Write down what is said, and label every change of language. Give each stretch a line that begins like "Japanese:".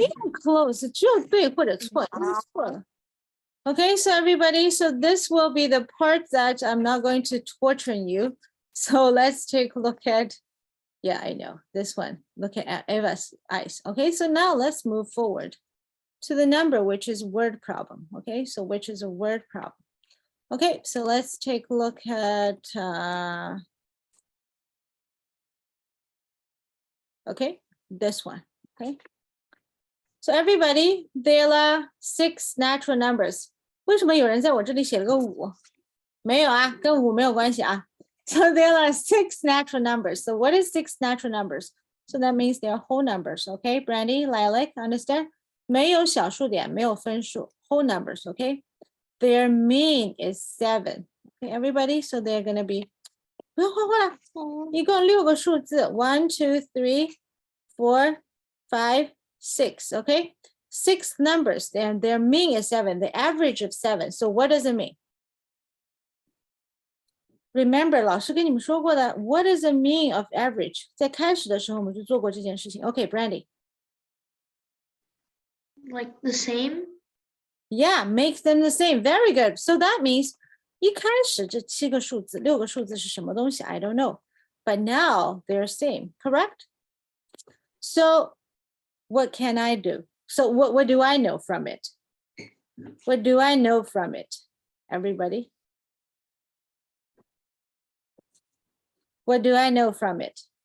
Chinese: 有 close, 只有对或者错，就是错了。
English: Okay, so everybody, so this will be the part that I'm not going to torture you. So let's take a look at, yeah, I know, this one. Look at Eva's eyes. Okay, so now let's move forward to the number, which is word problem. Okay, so which is a word problem. Okay, so let's take a look at, okay, this one, okay. So everybody, there are 6 natural numbers.
Chinese: 为什么有人在我这里写了个5？没有啊，跟5没有关系啊。
English: So there are 6 natural numbers. So what is 6 natural numbers? So that means they're whole numbers, okay? Brandy, Lilac, understand?
Chinese: 没有小数点，没有分数，
English: whole numbers,
Chinese: okay?
English: Their mean is 7. Okay, everybody, so they're gonna be
Chinese: 不要画画了，一共6个数字
English: 1, 2, 3, 4, 5, 6. Okay, 6 numbers, and their mean is 7, the average of 7. So what does it mean? Remember,
Chinese: 老师跟你们说过的
English: what is the mean of average?
Chinese: 在开始的时候我们就做过这件事情。
English: Okay, Brandy. Like the same? Yeah, makes them the same. Very good. So that means
Chinese: 一开始这7个数字6个数字是什么东西
English: I don't know. But now they're same, correct? So what can I do? So what do I know from it? What do I know from it? Everybody? What do I know from it?